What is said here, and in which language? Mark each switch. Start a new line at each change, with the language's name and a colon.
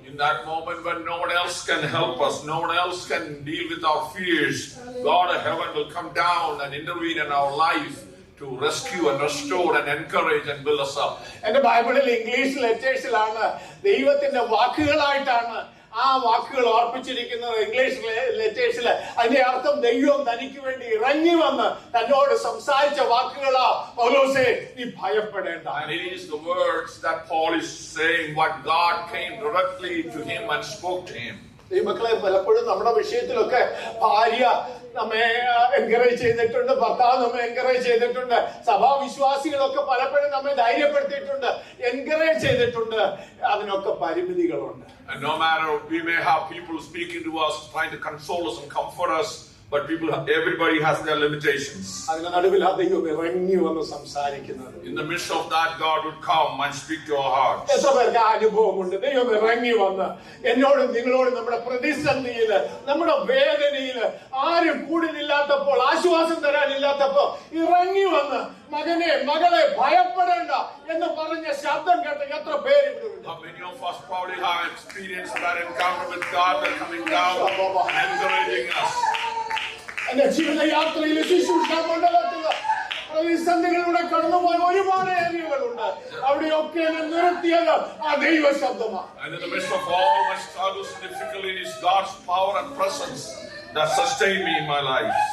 English: In that moment when no one else can help us, no one else can deal with our fears, God of heaven will come down and intervene in our life to rescue and restore and encourage and build us up.
Malayalam: എന്റെ ബൈബിളിൽ English ലെറ്റേഴ്സിലാണ് ദൈവത്തിന്റെ വാക്കുകളായിട്ടാണ് ആ വാക്കുകൾ ഓർപ്പിച്ചിരിക്കുന്നത്. English ലെറ്റേഴ്സിൽ അതിന്റെ അർത്ഥം ദൈവം തനിക്ക് വേണ്ടി ഇറങ്ങി വന്ന് തന്നോട് സംസാരിച്ച വാക്കുകളാ. പൗലോസേ, നീ ഭയപ്പെടേണ്ട.
English: And it is the words that Paul is saying, what God came directly to him and spoke to him.
Malayalam: ഈ മക്കളെ, പലപ്പോഴും നമ്മുടെ വിഷയത്തിലൊക്കെ ഭാര്യ നമ്മെ എൻകറേജ് ചെയ്തിട്ടുണ്ട്, ഭർത്താവ് നമ്മെ എൻകറേജ് ചെയ്തിട്ടുണ്ട്, സഭാവിശ്വാസികളൊക്കെ പലപ്പോഴും നമ്മെ ധൈര്യപ്പെടുത്തിയിട്ടുണ്ട്, എൻകറേജ് ചെയ്തിട്ടുണ്ട്. അതിനൊക്കെ പരിമിതികളുണ്ട്.
English: And no matter, we may have people speaking to us, trying to console us and comfort us, but everybody has their limitations.
Malayalam: അതിന്റെ നടുവിൽ ആ ദൈവം ഇറങ്ങി വന്ന് സംസാരിക്കുന്നത്.
English: In the midst of that, God would come and speak to our hearts.
Malayalam: എത്ര പേർക്ക് അനുഭവമുണ്ട്? ദൈവം ഇറങ്ങി വന്ന് എന്നോടും നിങ്ങളോടും നമ്മുടെ പ്രതിസന്ധിയില്, നമ്മുടെ വേദനയില് ആരും കൂടിനില്ലാത്തപ്പോൾ, ആശ്വാസം തരാനില്ലാത്തപ്പോൾ ഇറങ്ങി വന്ന് മകനെ മകളെ ഭയപ്പെടേണ്ട എന്ന് പറഞ്ഞ ശബ്ദം കേട്ട എത്ര പേര് ഇവിടെ?
English: Many of us probably have experienced that encounter with God, that coming down and encouraging us.
Malayalam: എന്റെ ജീവിതയാത്രയിലെ ശുശ്രൂഷ മണ്ഡലത്തില് പ്രതിസന്ധികളിലൂടെ കടന്നുപോയ ഒരുപാട് ഏരിയകളുണ്ട്. അവിടെയൊക്കെ എന്നെ നിർത്തിയത് ആ ദൈവ ശബ്ദമാണ്.
English: And in the midst of all my struggles and difficulties, God's power and presence that sustained me in my life.